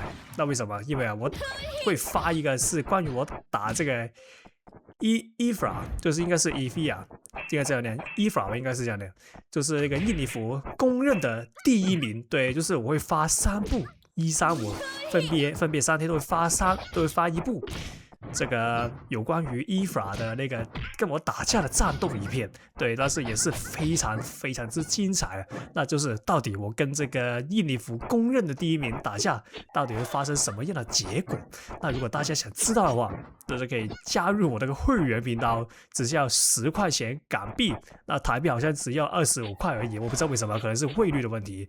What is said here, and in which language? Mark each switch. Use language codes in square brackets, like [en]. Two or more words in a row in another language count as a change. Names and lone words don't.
[zh] 那為什麼？因為啊，我會發一個是關於我打這個Efra，就是應該是 Evia， 應該這樣念 Efra， 應該是這樣念，就是那個印尼服公認的第一名。對，就是我會發3部135，分別3天都會發一部。這個有關於 Efra 的那個跟我打架的戰鬥影片，對，但是也是非常非常之精彩。那就是到底我跟這個印尼服公認的第一名打架，到底會發生什麼樣的結果？那如果大家想知道的話，就是可以加入我這個會員頻道，只需要10塊錢港幣，那台幣好像只要25塊而已，我不知道為什麼，可能是匯率的問題。